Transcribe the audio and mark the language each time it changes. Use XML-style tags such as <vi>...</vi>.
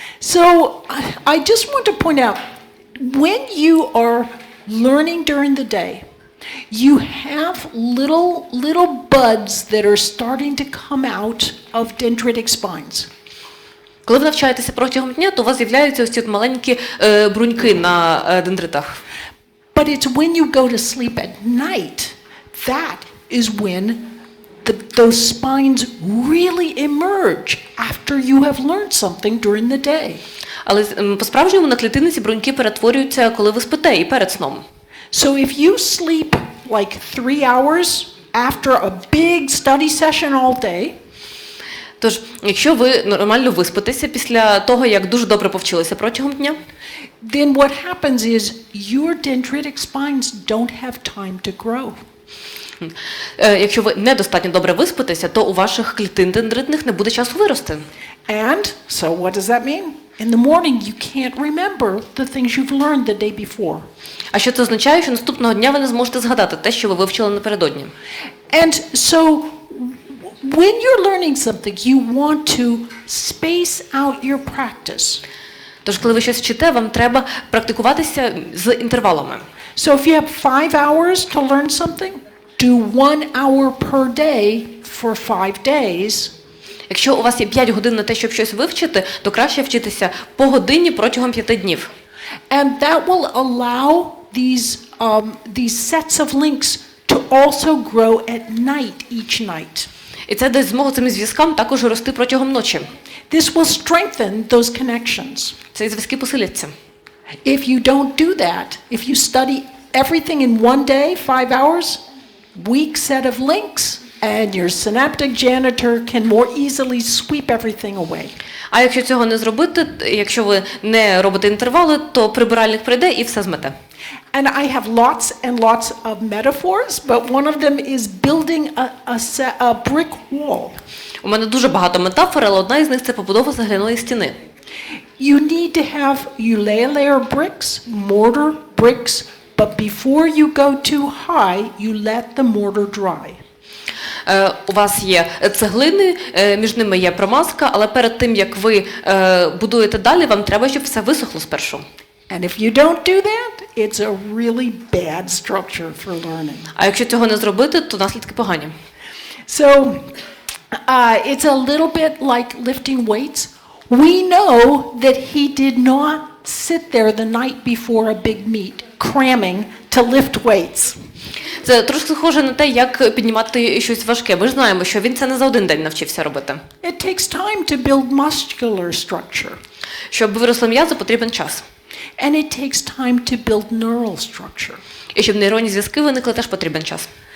<en>So I just want to point out, when you are learning during the day, you have little buds that are starting to come out of dendritic spines.</en> <uk>Коли ви навчаєтеся протягом дня, то у вас з'являються ось ці маленькі бруньки на дендритах.</uk> <en>But it's when you go to sleep at night, that is when those spines really emerge after you have learned something during the day.</en> <uk>Але по-справжньому на клітинниці бруньки перетворюються, коли ви спите і перед сном.</uk> <en>So if you sleep like 3 hours after a big study session all day,</en> <uk>Тож, якщо ви нормально виспитеся після того, як дуже добре повчилися протягом дня,</uk> <en>then what happens is your dendritic spines don't have time to grow.</en> <uk>Якщо ви недостатньо добре виспитеся, то у ваших клітин дендритних не буде часу вирости.</uk> <en>And so what does that mean? In the morning you can't remember the things you've learned the day before.</en> <uk>А що це означає, що наступного дня ви не зможете згадати те, що ви вивчили напередодні.</uk> <en>And so when you're learning something, you want to space out your practice.</en> <uk>Тож, коли ви щось вчите, вам треба практикуватися з інтервалами.</uk> <en>So if you have 5 hours to learn something, do 1 hour per day for 5 days.</en> <uk>Якщо у вас є 5 годин на те, щоб щось вивчити, то краще вчитися по годині протягом 5 днів.</uk> <en>And that will allow these sets of links to also grow at night each night.</en> <uk>І це дасть змогу цим зв'язкам також рости протягом ночі.</uk> <en>This will strengthen those connections.</en> <uk>Ці зв'язки посиляться.</uk> <en>If you don't do that, if you study everything in one day, 5 hours, weak set of links, and your synaptic janitor can more easily sweep everything away.</en> <uk>А якщо цього не зробити, якщо ви не робите інтервали, то прибиральник прийде і все змете.</uk> <en>And I have lots and lots of metaphors, but one of them is building a brick wall.</en> <uk>У мене дуже багато метафор, але одна із них – це побудова цегляної стіни.</uk> <en>You lay a layer of bricks, mortar, bricks, but before you go too high, you let the mortar dry.</en> <uk>У вас є цеглини, між ними є промазка, але перед тим, як ви будуєте далі, вам треба, щоб все висохло спершу.</uk> <en>And if you don't do that, it's a really bad structure for learning.</en> <uk>А якщо цього не зробити, то наслідки погані.</uk> <en>So, it's a little bit like lifting weights. We know that he did not sit there the night before a big meet, cramming to lift weights.</en> <uk>Це трошки схоже на те, як піднімати щось важке. Ми ж знаємо, що він це не за один день навчився робити.</uk> <en>It takes time to build muscular structure.</en> <uk>Щоб виросли м'язи, потрібен час.</uk> <en>And it takes time to build neural structure.</en> <uk>І щоб нейронні зв'язки виникли, теж потрібен час.</uk>